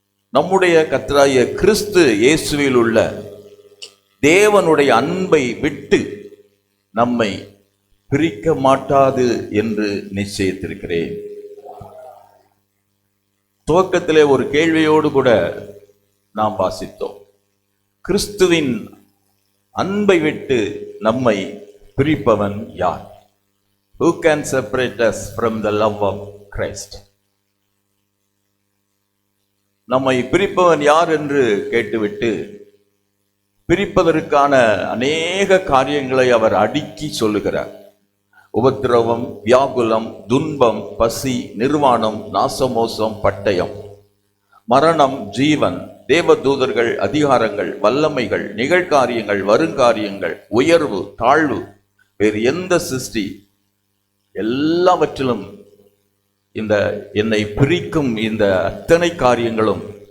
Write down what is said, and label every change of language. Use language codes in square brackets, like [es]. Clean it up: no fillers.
[ta] நம்முடைய கர்த்தராகிய கிறிஸ்து இயேசுவில் உள்ள தேவனுடைய அன்பை விட்டு நம்மை பிரிக்க மாட்டாது என்று நிச்சயித்திருக்கிறேன். துவக்கத்திலே ஒரு கேள்வியோடு கூட நாம் வாசித்தோம். கிறிஸ்துவின் அன்பை விட்டு நம்மை பிரிப்பவன் யார்? [en] Who can separate us from the love of Christ? [ta] நம்மை பிரிப்பவன் யார் என்று கேட்டுவிட்டு பிரிப்பதற்கான அநேக காரியங்களை அவர் அடுக்கி சொல்லுகிறார். உபத்திரவம், வியாகுலம், துன்பம், பசி, நிர்வாணம், நாசமோசம், பட்டயம், மரணம், ஜீவன், தேவதூதர்கள், அதிகாரங்கள், வல்லமைகள், நிகழ்காரியங்கள், வருங்காரியங்கள், உயர்வு, தாழ்வு, வேறு எந்த சிருஷ்டி எல்லாவற்றிலும் இந்த என்னை பிரிக்கும் இந்த அத்தனை காரியங்களும்